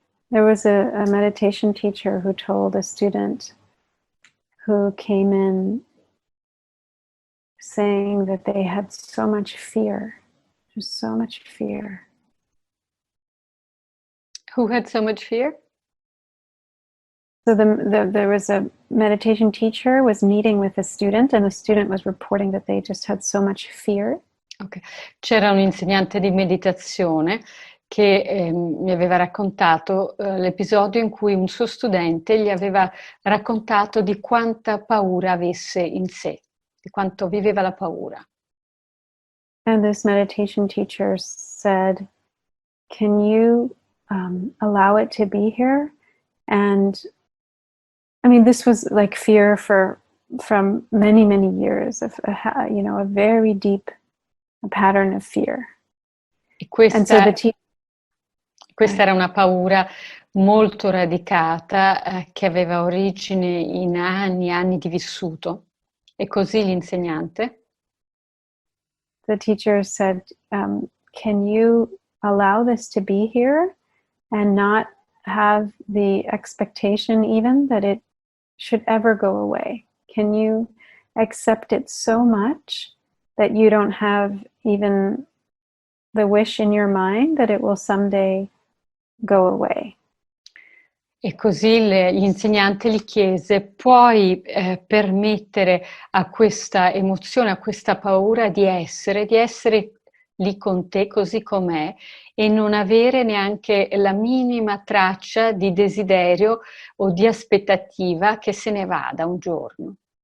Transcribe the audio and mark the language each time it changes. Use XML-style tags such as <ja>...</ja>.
<en>There was a meditation teacher who told a student who came in saying that they had so much fear, just so much fear. Who had so much fear? So there was a meditation teacher was meeting with a student, and the student was reporting that they just had so much fear. Okay.</en> <it>C'era un insegnante di meditazione che mi aveva raccontato l'episodio in cui un suo studente gli aveva raccontato di quanta paura avesse in sé, di quanto viveva la paura.</it> <en>And this meditation teacher said, "Can you allow it to be here?" And I mean, this was like fear from many years of a very deep pattern of fear.</en> <it>E questa,</it> <en>and so the</en> <it>questa era una paura molto radicata che aveva origine in anni e anni di vissuto. E così l'insegnante?</it> <en>The teacher said, "Can you allow this to be here and not have the expectation even that it should ever go away? Can you accept it so much that you don't have even the wish in your mind that it will someday go away?"</en> <it>E così l'insegnante gli chiese, puoi permettere a questa emozione, a questa paura di essere lì con te così com'è e non avere neanche la minima traccia di desiderio o di aspettativa che se ne vada un giorno?</it>